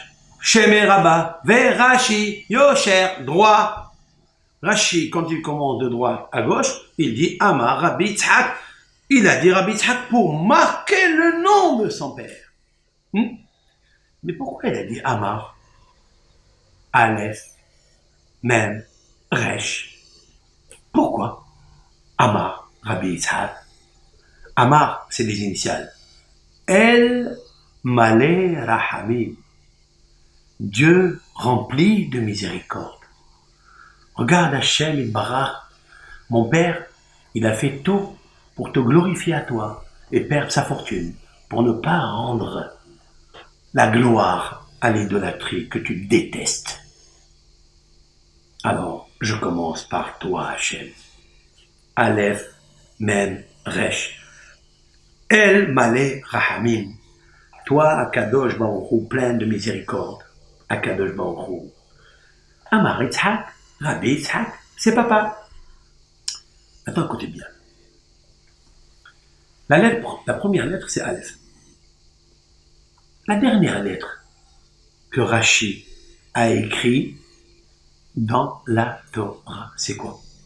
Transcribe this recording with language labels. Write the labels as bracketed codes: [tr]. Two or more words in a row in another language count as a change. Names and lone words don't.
[he] שמה רבא, ורש"י, יושר, [fr] droit. Rashi, quand il commande de droite à gauche, il dit [he] אמר רבי יצחק. [fr] Il a dit Rabbi Yitzhak pour marquer le nom de son père. Mais pourquoi il a dit Amar, [he] אלף, מם, ריש? [fr] Pourquoi [he] אמר, רבי יצחק? [fr] Amar, c'est des initiales. [he] אל מלא רחמים. [fr] Dieu rempli de miséricorde. Regarde [he] השם יתברך. [fr] Mon père, il a fait tout pour te glorifier à toi et perdre sa fortune, pour ne pas rendre la gloire à l'idolâtrie que tu détestes. Alors, je commence par toi, Hachem. [he] אלף, מם, ריש. אל מלא רחמים. [fr] Toi, [he] הקדוש ברוך הוא, [fr] plein de miséricorde. [he] הקדוש ברוך הוא. אמר יצחק, רבי יצחק, [fr] c'est papa. Maintenant, écoutez bien. La première lettre, c'est Aleph. La dernière lettre que Rashi a écrite dans la Torah, c'est quoi?